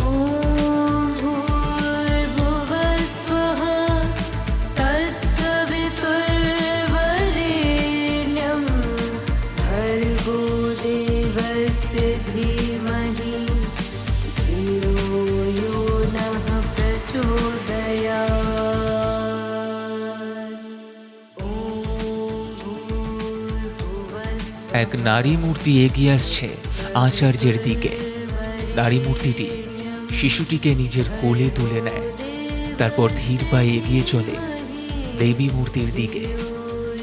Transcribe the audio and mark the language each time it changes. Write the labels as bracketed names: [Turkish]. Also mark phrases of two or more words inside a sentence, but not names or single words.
[Sanskrit] ॐ भूर्भुवस्वः तत्सवितुर्वरेण्यं भर्गो देवस्य धीमहि धियो यो नः प्रचोदयात्। [Bangla] এক নারী মূর্তি এগিয়ে আসছে আচার্যের দিকে। নারী মূর্তিটি শিশুটিকে নিজের কোলে তুলে নেয়। তারপর ধীর পায়ে এগিয়ে চলে দেবী মূর্তির দিকে।